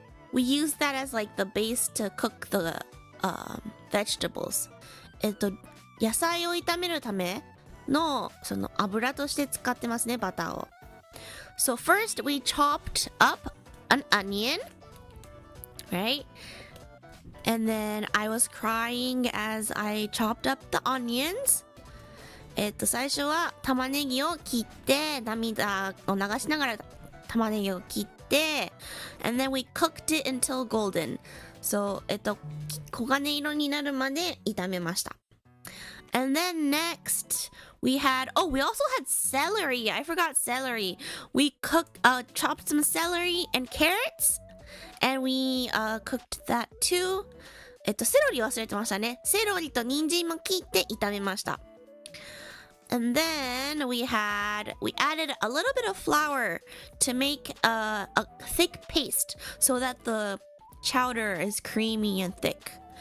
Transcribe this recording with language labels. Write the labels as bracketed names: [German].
[English] We used that as like the base to cook the vegetables. [Japanese] 野菜を炒めるためのその油として使ってますね、バターを。 [English] So first we chopped up an onion, right? And then I was crying as I chopped up the onions. [Japanese] 最初は玉ねぎを切って涙を流しながら玉ねぎを切って [English] and then we cooked it until golden. [Japanese] So 黄金色になるまで炒めました。 [English] And then next we also had celery. I forgot celery. We chopped some celery and carrots and we cooked that too. [Japanese] セロリ忘れてましたね。セロリと人参も切って炒めました。 [English] And then we added a little bit of flour to make a thick paste so that the chowder is creamy and thick.